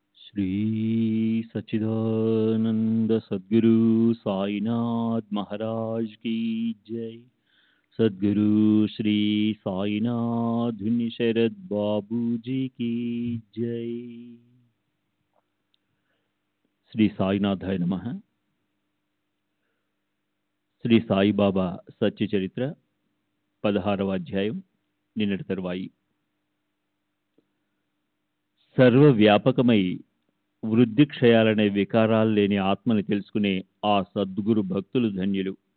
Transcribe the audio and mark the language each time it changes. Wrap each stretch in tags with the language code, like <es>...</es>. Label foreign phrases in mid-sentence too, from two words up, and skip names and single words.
<hi>श्री सच्चिदानंद सद्गुरु साईनाथ महाराज की जय। सद्गुरु श्री साईनाथ भिन्न शरद बाबू जी की जय।</hi> <te>శ్రీ సాయినాథాయ నమః. శ్రీ సాయిబాబా సత్య చరిత్ర 16వ అధ్యాయం, నిన్నటి తరువాయి. సర్వవ్యాపకమై వృద్ధి క్షయాలనే వికారాలు లేని ఆత్మని తెలుసుకునే ఆ సద్గురు భక్తులు ధన్యులు.</te>